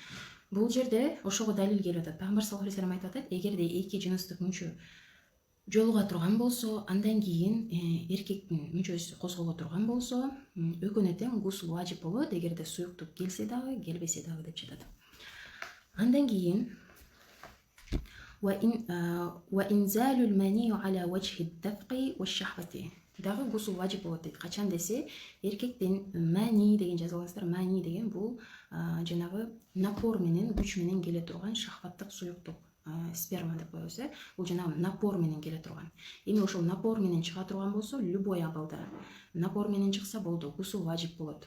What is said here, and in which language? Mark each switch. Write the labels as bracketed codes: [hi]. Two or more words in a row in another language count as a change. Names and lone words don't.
[ky] Бул жерде ошого далил келип атат. Пайгамбар [ar] صلى الله عليه وسلم [ky] айтып атат, эгерде эки жыныстык мүчө жолуга турган болсо, андан кийин эркектин мүчөсү козголо турган болсо, экөөнө тең гусул важип болот, эгерде суюктук келсе дагы, келбесе дагы деп жатат. Андан кийин [ar] وإنزال المني على وجه الدفق والشهوة [ky] дагы гусул важип болот дейт. Качан десе, эркектин мани деген жазылгансыздар, мани деген бул жанагы напор менен, күч менен келе турган шахваттык суюктук, сперма деп коебуз. Бул жанагы напор менен келе турган. Эми ошол напор менен чыга турган болсо, любой абалда напор менен чыкса болду, гусул важип болот.